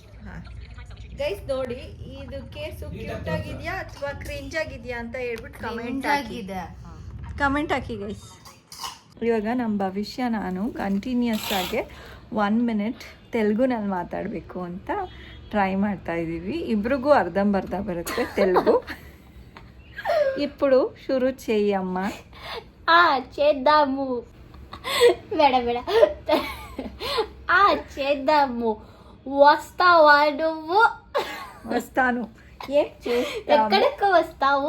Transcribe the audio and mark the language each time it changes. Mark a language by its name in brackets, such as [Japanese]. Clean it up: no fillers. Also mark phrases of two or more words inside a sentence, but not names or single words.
[Kannada] ಹಾಂ ಗೈಸ್ ನೋಡಿ, ಇದು ಕೇಸು ಕ್ಯೂಟ್ ಆಗಿದೆಯಾ ಅಥವಾ ಕ್ರಿಂಜ್ ಆಗಿದೆಯಾ ಅಂತ ಹೇಳ್ಬಿಟ್ಟು ಕಮೆಂಟ್ ಹಾಕಿ ಗೈಸ್. ಇವಾಗ ನಮ್ಮ ಭವಿಷ್ಯ ನಾನು ಕಂಟಿನ್ಯೂಸ್ ಆಗಿ 1 ಮಿನಿಟ್ ತೆಲುಗುನಲ್ಲಿ ಮಾತಾಡಬೇಕು ಅಂತ ಟ್ರೈ ಮಾಡ್ತಾ ಇದ್ದೀವಿ. ಇಬ್ರಿಗೂ ಅರ್ಧಂಬರ್ಧ ಬರುತ್ತೆ ತೆಲುಗು. [Telugu] ఇప్పుడు ಶುರು చెయ్యమ్మ. చేద్దాము. ಬೇಡ చేద్దాము. వస్తావా నువ్వు? వస్తాను. ఎక్కడికి వస్తావు?